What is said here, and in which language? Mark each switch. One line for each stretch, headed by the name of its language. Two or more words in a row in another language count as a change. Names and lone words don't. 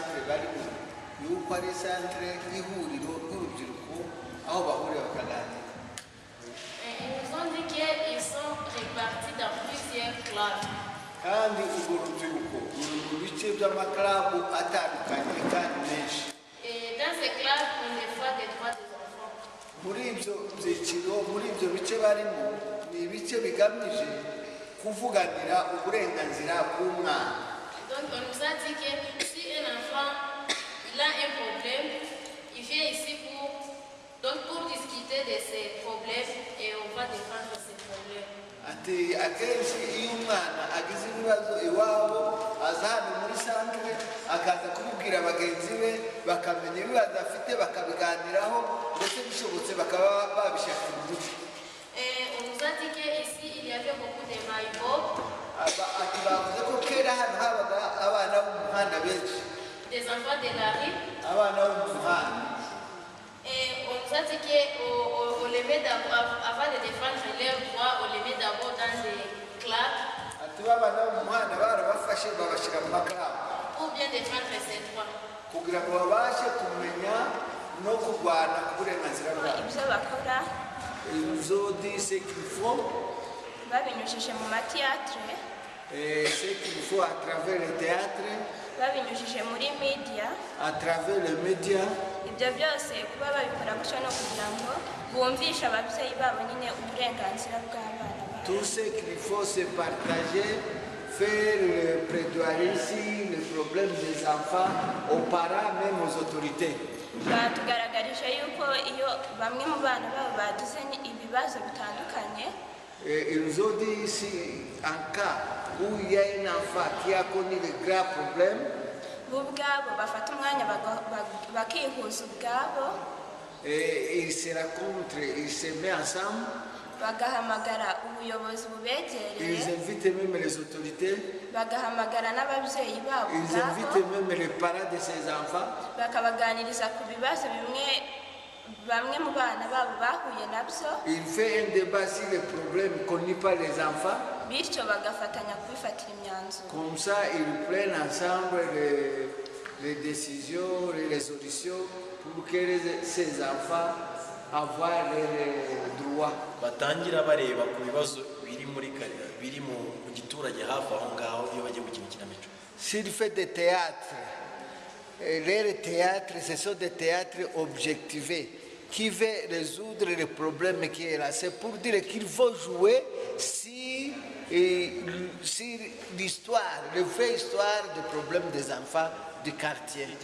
Kinyarwanda: barimo yuko ari centre y'ihuriro ry'urubyiruko aho bahurira bakaganira.
French: Ils nous ont dit qu'ils sont répartis dans plusieurs clubs.
Kinyarwanda: Kandi urwo rubyiruko ruri mu bice by'amakarabu atandukanye kandi menshi.
French: Et dans ces clubs, on défend des droits des enfants.
Kinyarwanda: Muri ibyo byiciro, muri ibyo bice barimo, ni ibice bigamije kuvuganira uburenganzira bw'umwana.
French: Donc on nous a dit que si un enfant il a un problème, il vient ici pour discuter de ses problèmes et on va défendre ses problèmes.
Kinyarwanda: Ati akenshi iyo umwana agize ibibazo iwabo aza hano muri centre akaza kubibwira bagenzi be bakamenya ibibazo afite bakabiganiraho ndetse bishobotse bakaba babishakira umuti.
French: Et on nous a dit qu'ici il y avait beaucoup de maillots.
Kinyarwanda: Ati bavuze ko kera hano habaga abana bo mu muhanda benshi.
French: Des enfants de la rue.
Kinyarwanda: Abana bo mu muhanda.
French: Et on nous a dit qu'on les met d'abord, avant de défendre leurs droits, on les met d'abord dans des clubs.
Kinyarwanda: Ati abana bo mu muhanda barabafashe babashyira mu makarabu.
French: Pour bien défendre ses droits.
Kinyarwanda: Kugira ngo babashe kumenya no kurwana ku burenganzira bwabo. Ibyo bakora
French: Ils disent ce qu'il faut.
Kinyarwanda: babinyujije mu matiyatire.
French: Ce qu'il faut à travers le théâtre.
Kinyarwanda: Babinyujije muri media.
French: À travers les médias.
Kinyarwanda: Ibyo byose kuba babikora gutyo no kugira ngo bumvishe ababyeyi babo nyine uburenganzira bw'abana.
French: Tout ce qu'il faut c'est partager, faire le plaidoyer ici, le problème des enfants, aux parents, même aux autorités.
Kinyarwanda: Batugaragarije yuko iyo bamwe mu bana babo bagize ibibazo bitandukanye.
French: Ils nous ont dit ici, en cas où il y a un enfant qui a connu de graves problèmes,
Kinyarwanda: ubwabo bafata umwanya bakihuza ubwabo.
French: Ils se rencontrent, ils se mettent ensemble.
Kinyarwanda: Bagahamagara ubuyobozi bubegereye.
French: Ils invitent même les autorités.
Kinyarwanda: Bagahamagara n'ababyeyi babo.
French: Ils invitent même les parents de ces enfants.
Kinyarwanda: Bakabaganiriza ku bibazo bimwe bamwe mu bana babo bahuye nabyo.
French: Il fait un débat sur les problèmes connus par les enfants.
Kinyarwanda: Bityo bagafatanya kubifatira imyanzuro.
French: Comme ça, ils prennent ensemble les décisions, les résolutions pour que ces enfants avoir les droits.
Kinyarwanda: Batangira bareba ku bibazo biri muri biri mu giturage hafi aho ngaho iyo bagiye gukina ikinamico.
French: S'il fait des théâtres, les théâtres, ce sont des théâtres objectivés qui veulent résoudre les problèmes qui est là. C'est pour dire qu'il faut jouer si l'histoire, la vraie histoire des problèmes des enfants du quartier.